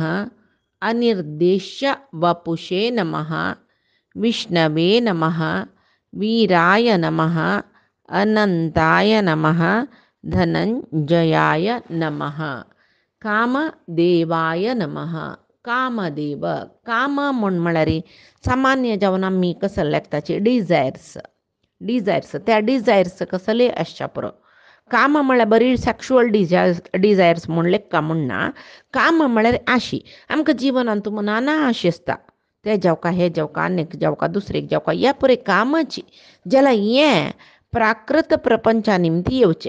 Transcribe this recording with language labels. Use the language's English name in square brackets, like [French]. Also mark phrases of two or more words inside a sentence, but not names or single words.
[Sanskrit] अनिर्देश्य वपुषे नमः विष्णवे नमः वीराय नमः अनंताय नमः धनंजयाय नमः. कामदेवाय नमः. [Konkani] कामदेव काम म्हूण म्हळ्यार सामान्य जावन आमी कसो लेखताचे डिझायर्स त्या डिझायर्स कसले आसच्या पुरो. काम म्हळ्यार बरी [English] sexual desires [Konkani] म्हूण लेखा म्हणना. काम म्हळ्यार आशी. आमकां जिवनांत नाना आशी आसता. ते जावका हे जावका आनीक जावका दुसरेक जावका ह्या पुरे कामाची जाल्यार हें प्राकृत प्रपंचा निमती येवचें.